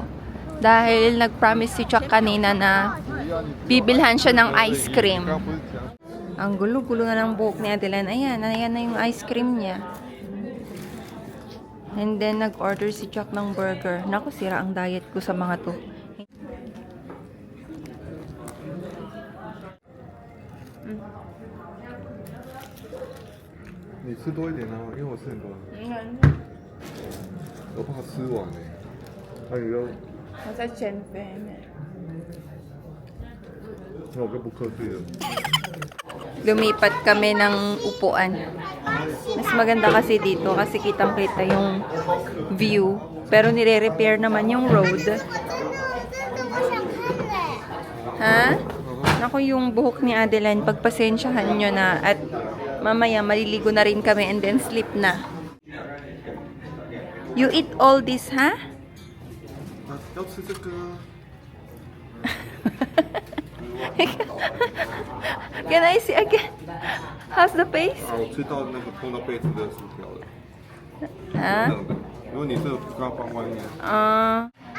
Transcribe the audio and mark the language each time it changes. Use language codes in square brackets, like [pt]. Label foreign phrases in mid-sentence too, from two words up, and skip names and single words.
[tl] Dahil nag-promise si Chuck kanina na bibilhan siya ng ice cream. Ang gulo-gulo na ng buhok ni Adeline. Ayan na yung ice cream niya. And then, nag-order si Chuck ng burger. Naku, sira ang diet ko sa mga to. [zh] 你吃多一点啊，因为我吃很多，我怕吃完呢。那你就， [tl] Nasa Chen Pen. [zh] 那我就不客气了。 [tl] Lumipat kami ng upuan. Mas maganda kasi dito kasi kitang-kita yung view. Pero nire-repair naman yung road. [zh] 这个我想看嘞。 [tl] Ha? Naku, yung buhok ni Adeline, pagpasensyahan nyo na at mamaya maliligo na rin kami [en] and then sleep [tl] na. [en] You eat all this, ha? [zh] 要吃这个。 [en] Can I see again? How's the face? [zh] 啊，我吃到那个碰到杯子的薯条了， Ha? 冷的，因为你这个刚放外面。 Ah,